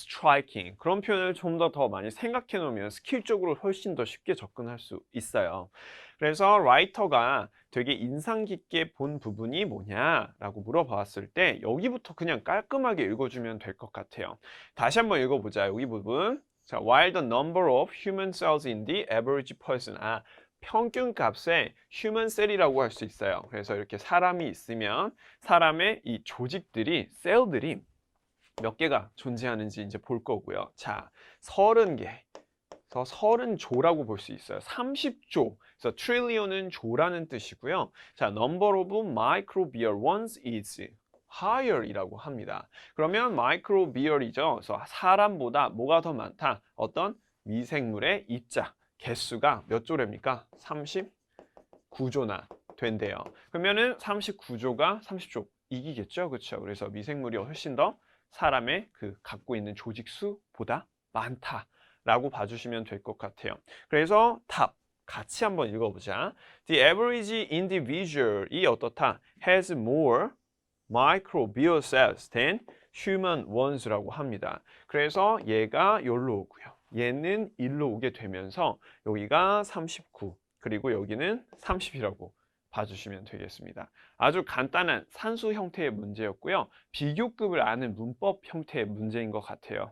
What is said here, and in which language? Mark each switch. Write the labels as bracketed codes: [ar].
[ko] striking 그런 표현을 좀 더 많이 생각해 놓으면 스킬적으로 훨씬 더 쉽게 접근할 수 있어요. 그래서 라이터가 되게 인상 깊게 본 부분이 뭐냐라고 물어봤을 때 여기부터 그냥 깔끔하게 읽어주면 될 것 같아요. 다시 한번 읽어보자. 여기 부분. [en] 자, while the number of human cells in the average person. [ko] 평균 값에 human cell이라고 할 수 있어요. 그래서 이렇게 사람이 있으면 사람의 이 조직들이, 셀들이 몇 개가 존재하는지 이제 볼 거고요. 자, 30개. 그래서 30조라고 볼 수 있어요. 30조. 그래서 trillion은 조라는 뜻이고요. [en] 자, number of microbial ones is higher [ko] 이라고 합니다. 그러면 microbial이죠. 그래서 사람보다 뭐가 더 많다? 어떤 미생물의 입자. 개수가 몇 조랍니까? 39조나 된대요. 그러면은 39조가 30조 이기겠죠? 그렇죠? 그래서 미생물이 훨씬 더 사람의 그 갖고 있는 조직 수보다 많다라고 봐주시면 될 것 같아요. 그래서 답 같이 한번 읽어보자. [en] The average individual이 [ko] 어떻다? [en] Has more microbial cells than human ones라고 합니다. [ko] 그래서 얘가 여기로 오고요. 얘는 1로 오게 되면서 여기가 39 그리고 여기는 30이라고 봐주시면 되겠습니다. 아주 간단한 산수 형태의 문제였고요. 비교급을 아는 문법 형태의 문제인 것 같아요.